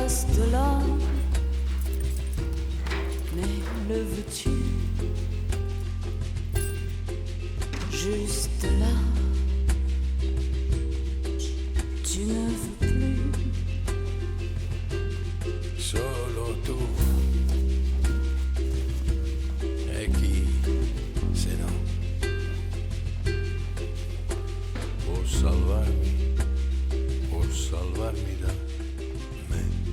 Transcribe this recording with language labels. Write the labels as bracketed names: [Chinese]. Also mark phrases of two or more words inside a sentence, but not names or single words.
[French] Juste là, mais le veux-tu? Juste là, tu ne veux plus. [Italian] Solo tu. E chi se no può salvarmi da me.